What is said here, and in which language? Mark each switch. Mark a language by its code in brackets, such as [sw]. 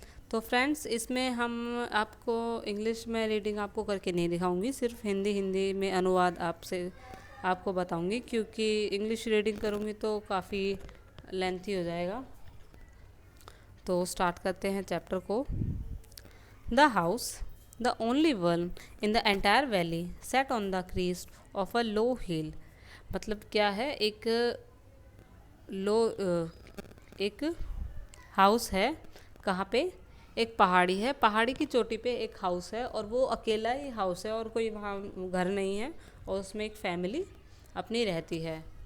[hi] तो फ्रेंड्स, इसमें हम आपको इंग्लिश में रीडिंग आपको करके नहीं दिखाऊंगी, सिर्फ हिंदी में अनुवाद आपको बताऊंगी, क्योंकि इंग्लिश रीडिंग करूंगी तो काफ़ी लेंथी हो जाएगा। तो स्टार्ट करते हैं चैप्टर को। [en] The house, the only one in the entire valley, sat on the crest of a low hill। [hi] मतलब क्या है, लो एक हाउस है। कहाँ पे? एक पहाड़ी है, पहाड़ी की चोटी पे एक हाउस है और वो अकेला ही हाउस है और कोई वहाँ घर नहीं है, और उसमें एक फैमिली अपनी रहती है।